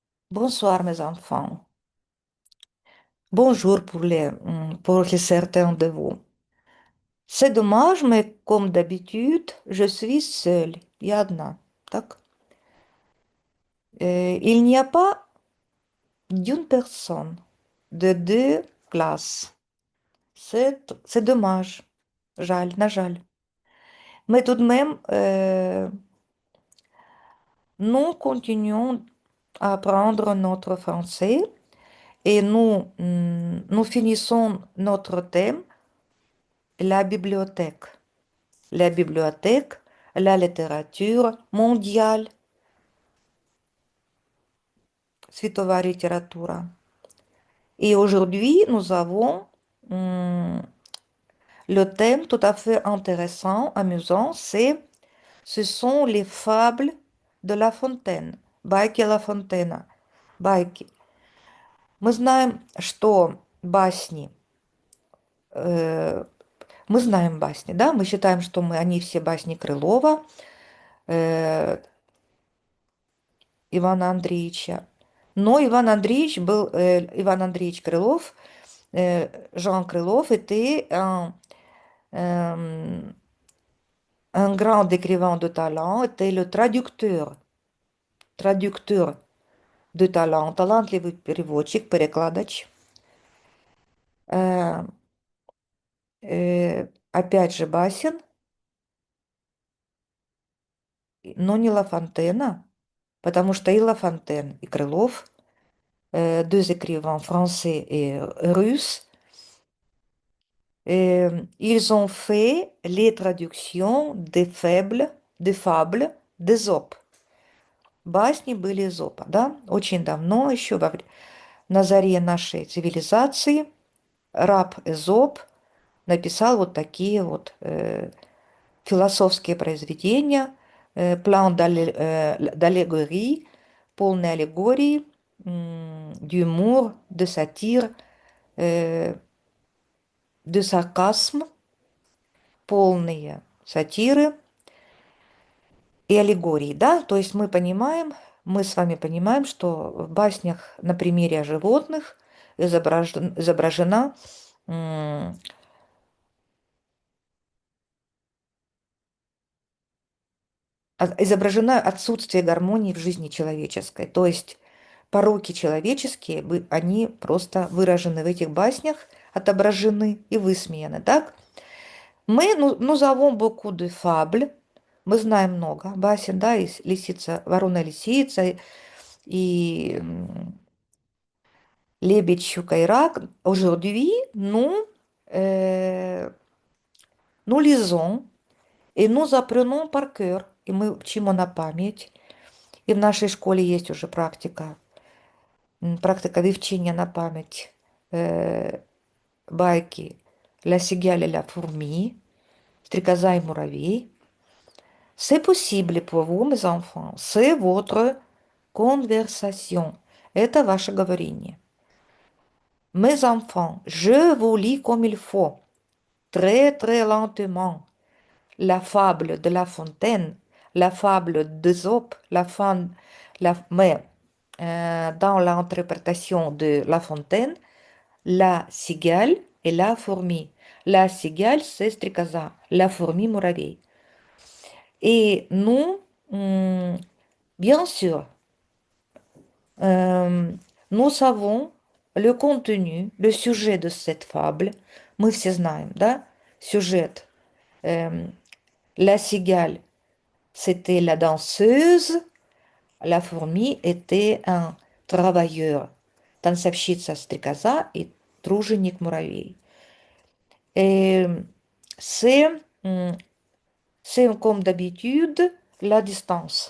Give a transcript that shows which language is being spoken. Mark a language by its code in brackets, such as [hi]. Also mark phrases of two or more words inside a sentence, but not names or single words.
[fr] Bonsoir mes enfants. Bonjour pour les certains de vous. C'est dommage, mais comme d'habitude, je suis seule. [ru] Я одна. Так? [fr] Il n'y a pas d'une personne, de deux classes. C'est dommage. [uk] Жаль, на жаль. [fr] Mais tout de même, nous continuons à apprendre notre français et nous finissons notre thème, la bibliothèque. La bibliothèque, la littérature mondiale, [ru] световая литература. [fr] Et aujourd'hui, nous avons hum, le thème tout à fait intéressant, amusant, ce sont les fables de La Fontaine. [uk] Байки La Fontaine. Байки. [ru] Мы знаем, что басни, э, мы знаем басни, да, мы считаем, что они все басни Крылова, э, Ивана Андреевича. Но Иван Андреевич Крылов, [fr] Jean Крылов était euh, un grand écrivain de talent, était le traducteur de talent, [ru] талантливый переводчик, перекладач. Э, Опять же басен, но не Ла Фонтена, потому что и Ла Фонтен, и Крылов, [fr] deux écrivains français et russes. Ils ont fait les traductions des fables d'Ésope. [ru] Басни были Эзопа, да? Очень давно, еще на заре нашей цивилизации, раб Эзоп написал вот такие вот философские произведения, [fr] plein d'allégorie, [ru] полной аллегории, [fr] d'humour, de satire, de sarcasme, [ru] полные сатиры и аллегории, да, то есть мы с вами понимаем, что в баснях на примере о животных изображена изображено отсутствие гармонии в жизни человеческой, то есть пороки человеческие, они просто выражены в этих баснях, отображены и высмеяны, так? [fr] Nous avons beaucoup de fables. [ru] Мы знаем много басен, да, и лисица, ворона лисица, и лебедь, щука и рак. [fr] Aujourd'hui, nous lisons et nous apprenons par cœur. [ru] И мы учим на память. И в нашей школе есть уже практика [uk] вивчения на память байки [fr] «La cigale et la fourmi», [ru] «Стрекоза и муравей». [fr] C'est possible pour vous, mes enfants. C'est votre conversation. [ru] Это ваше говорение. [fr] Mes enfants, je vous lis comme il faut, très très lentement. La fable de La Fontaine, la fable d'Ésope, mais dans l'interprétation de La Fontaine, la cigale et la fourmi. La cigale, c'est стрекоза, la fourmi, муравей. Et nous, bien sûr, euh, nous savons le contenu, le sujet de cette fable. [ru] Мы все знаем, да? Сюжет. [fr] La cigale, c'était la danseuse. La fourmi était un travailleur. [ru] Танцовщица стрекоза и труженик муравей. [fr] Et c'est c'est comme d'habitude la distance.